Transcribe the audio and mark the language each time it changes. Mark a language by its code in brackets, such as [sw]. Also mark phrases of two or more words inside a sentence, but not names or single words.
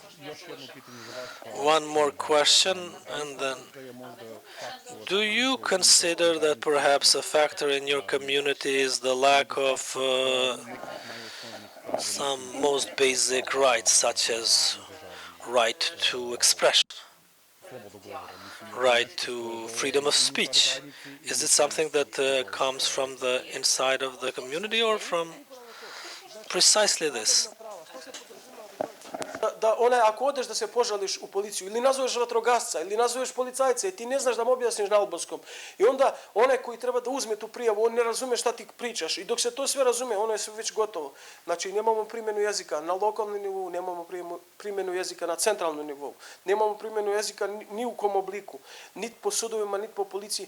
[en] One more question, and then do you consider that perhaps a factor in your community is the lack of some most basic rights, such as right to expression, right to freedom of speech? Is it something that comes from the inside of the community or from precisely this? [sr] Da ako odeš da se požališ u policiju ili nazoveš vatrogasca ili nazoveš policajca i ti ne znaš da mu objasniš na albanskom i onda onaj koji treba da uzme tu prijavu, on ne razume šta ti pričaš i dok se to sve razume, ono je sve već gotovo. Znači nemamo primjenu jezika na lokalnom nivou, nemamo primjenu jezika na centralnom nivou, nemamo primjenu jezika ni u kom obliku, niti po sudovima, niti po policiji.